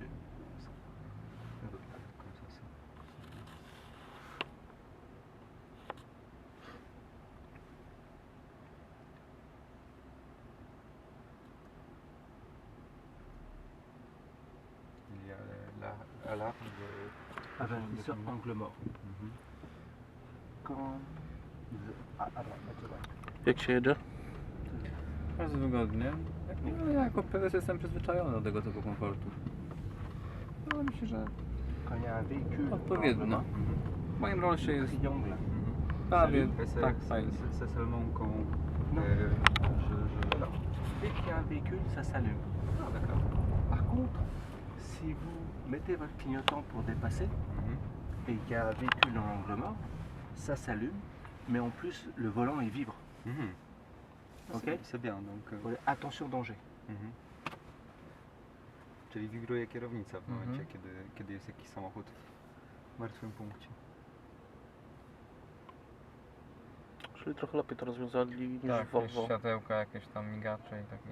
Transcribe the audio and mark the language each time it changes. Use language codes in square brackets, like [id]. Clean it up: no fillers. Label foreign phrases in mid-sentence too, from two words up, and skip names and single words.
[fr] Comme ça. Il y a l'alarme de... Avertisseur angle mort. Mhm. Quand... [pl] Jak się jedzie? Bardzo wygodnie. No, ja jako prezes jestem przyzwyczajony do tego typu komfortu. No myślę, że [fr] Quand il y a un véhicule... [pl] odpowiednio. W moim rolsie jest [fr] Triangle. [pl] prawie [fr] Salut. [pl] tak fajnie. [fr] C'est seulement quand... Non. Non. Dès qu'il y a un véhicule, ça s'allume. Ah d'accord. Par contre, si vous mettez votre clignotant pour dépasser et qu'il y a un véhicule dans l'angle mort, ça s'allume, mais en plus le volant il vibre. Ok. C'est bien, donc... Voilà, attention danger. [pl] Czyli wibruje kierownica w momencie, Mhm. kiedy jest jakiś samochód w martwym punkcie. Czyli trochę lepiej to rozwiązali niż Tak, Volvo. światełka, jakieś tam migacze i takie.